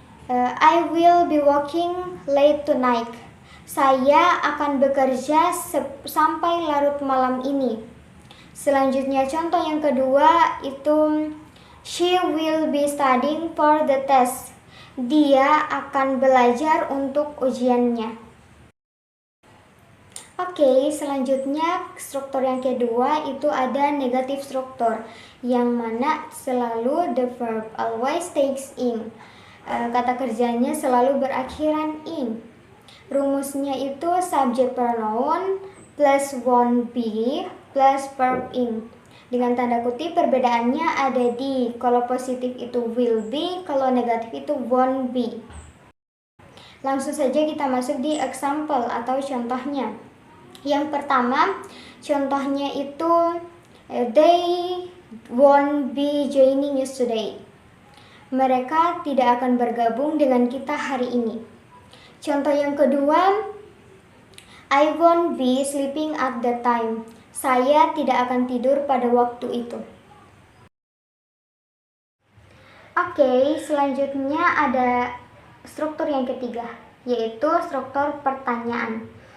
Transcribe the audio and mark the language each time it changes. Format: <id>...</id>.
<en>I will be working late tonight.</en> <id>Saya akan bekerja sampai larut malam ini. Selanjutnya contoh yang kedua itu</id> <en>she will be studying for the test.</en> <id>Dia akan belajar untuk ujiannya. Oke, selanjutnya struktur yang kedua itu ada negatif struktur, yang mana selalu</id> <en>the verb always takes in.</en> <id>Kata kerjanya selalu berakhiran in. Rumusnya itu</id> <en>subject pronoun plus won't be plus verb in.</en> <id>Dengan tanda kutip perbedaannya ada di kalau positif itu will be, kalau negatif itu won't be. Langsung saja kita masuk di example atau contohnya. Yang pertama, contohnya itu</id> <en>they won't be joining us today.</en> <id>Mereka tidak akan bergabung dengan kita hari ini. Contoh yang kedua,</id> <en>I won't be sleeping at that time.</en> <id>Saya tidak akan tidur pada waktu itu. Oke, selanjutnya ada struktur yang ketiga, yaitu struktur pertanyaan.</id>